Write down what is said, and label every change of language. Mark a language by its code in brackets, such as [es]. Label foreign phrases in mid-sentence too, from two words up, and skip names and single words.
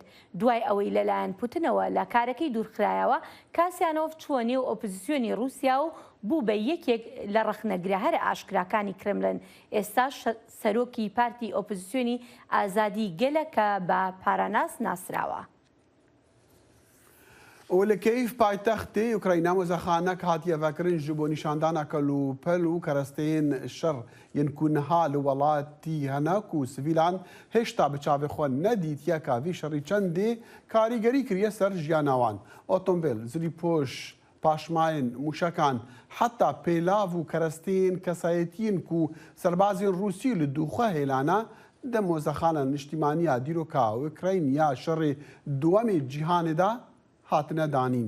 [ckb] دوای ئەوەی لەلایەن پوتینەوە لە کارەکەی دوورخرایەوە کاسیانۆف چووە نێو ئۆپۆزیسیۆنی رووسیا و بوو بە یەکێک لە ڕەخنەگرە هەرە ئاشکراکانی کرملن. ئێستا سەرۆکی پارتی ئۆپۆزیسیۆنی ئازادی گەلە کە بە پاراناس ناسراوە. [ku] و li Keyîv paytextê Ukrayna mozexanek hatiye vekirin ji bo nîşandana kelûpel û keresteyên şer yên ku niha li welatî hene ku sivîlan hêşta bi çavê xwe nedîtiyeka vî şerî çendê karîgerî kiriye ser jiyana wan. Otomobîl, zilîpoş, paşmayên mûşekan heta pêlav û keresteyên kesayetiyên ku serbazên Rûsî li dûxwe hêlane di mozexana niştimaniya dîroka Ukrayniya şerê duwemê cîhanê da hatine danîn.